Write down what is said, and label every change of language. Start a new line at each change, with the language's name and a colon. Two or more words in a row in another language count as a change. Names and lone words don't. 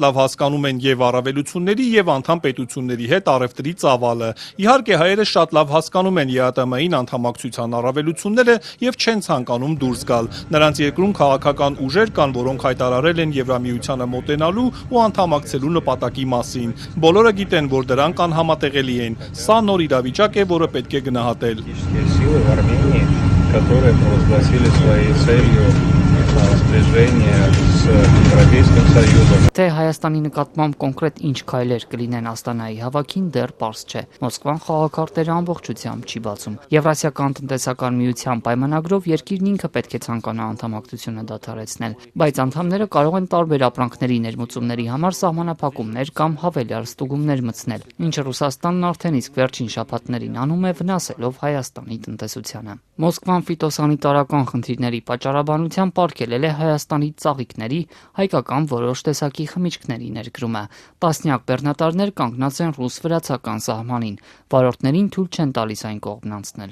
Armenian: լավ հասկանում են եւ առավելությունների եւ անդամ պետությունների հետ առևտրի ծավալը։ Իհարկե հայերը շատ լավ հասկանում են ԵԱՏՄ-ին անդամակցության առավելությունները եւ չեն ցանկանում դուրս գալ։ Նրանց երկրում քաղաքական ուժեր կան, որոնք հայտարարել են Եվրամիությանը մոտենալու ու անդամակցելու նպատակի մասին։ Բոլորը գիտեն, որ դրանք անհամատեղելի են։ Սա նոր իրավիճակ է, որը պետք է գնահատել։
Russian: Которые провозгласили своей целью сближение с Европейским Союзом.
Armenian: Թե Հայաստանի նկատմամբ կոնկրետ ինչ քայլեր կլինեն Աստանայի հավաքին դեռ պարզ չէ։ Մոսկվան խաղակարտերը ամբողջությամբ չի բացում։ Եվրասիական տնտեսական միության պայմանագրով երկիրն ինքը պետք է ցանկանա անդամակցությունը դադարեցնել, բայց անդամները կարող են տարբեր ապրանքների ներմուծումների համար սահմանափակումներ կամ հավելյալ ստուգումներ մտցնել, ինչը Ռուսաստանն արդեն իսկ վերջին շաբաթներին անում է, վնասելով Հայաստանի տնտեսությանը։ Մոսկվան ֆիտոսանիտարական խնդիրների պատճառաբանությամբ արգելել է Հայաստանի ծաղիկների, հայկական որոշ տեսակի խմիչքների ներկրումը։ Տասնյակ բեռնատարներ կանգնած են ռուս-վրացական սահմանին։ Վարորդներին թույլ չեն տալիս այն կողմն անցնել։